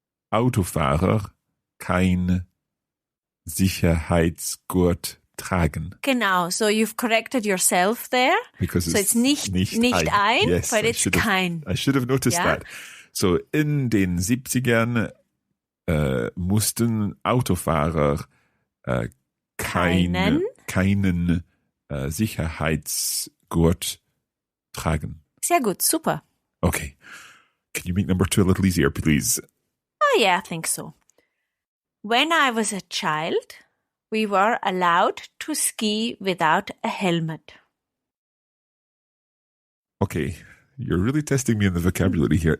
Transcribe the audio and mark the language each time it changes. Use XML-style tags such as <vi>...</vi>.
<de>Autofahrer kein Sicherheitsgurt tragen. Genau.</de> <en>So you've corrected yourself there. Because so it's</en> <de>nicht ein,</de> <en>yes, but it's kein. I should have noticed that.</en> <de>So in den 70ern mussten Autofahrer keinen Sicherheitsgurt tragen. Sehr gut, super.</de> <en>Okay. Can you make number 2 a little easier, please? Oh, yeah, I think so. When I was a child, we were allowed to ski without a helmet. Okay. You're really testing me on the vocabulary here.</en>